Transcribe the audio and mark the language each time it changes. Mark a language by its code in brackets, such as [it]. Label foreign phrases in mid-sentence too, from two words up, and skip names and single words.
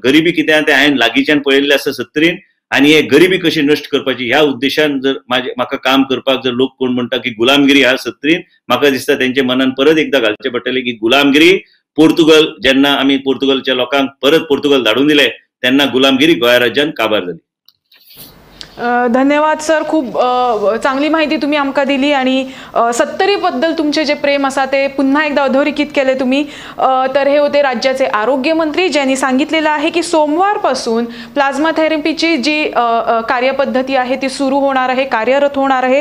[kok] गरिबी कितें ते हांवें लागींच्यान पळयल्लें आसा सत्तरीन, आणि हे गरिबी कशी नष्ट करपाची ह्या उद्देशान जर म्हाका काम करपाक जर लोक कोण म्हणटा की गुलामगिरी ह्या सत्तरीन, म्हाका दिसता तेंच्या मनान परत एकदा घालचे पडटले की गुलामगिरी पोर्तुगल जेन्ना आमी पोर्तुगलच्या लोकांक परत पोर्तुगल धाडून दिले तेन्ना गुलामगिरी गोंय राज्यान काबार जाली. [mr] धन्यवाद सर. खूप चांगली माहिती तुम्ही आमकां दिली आणि सत्तरी बद्दल तुमचे जे प्रेम असा ते पुन्हा एकदा अधोरेखित केले तुम्ही. तर हे होते राज्याचे आरोग्य मंत्री ज्यांनी सांगितलेलं आहे की सोमवारपासून प्लाझ्मा थेरपीची जी कार्यपद्धती आहे ती सुरू होणार आहे, कार्यरत होणार आहे.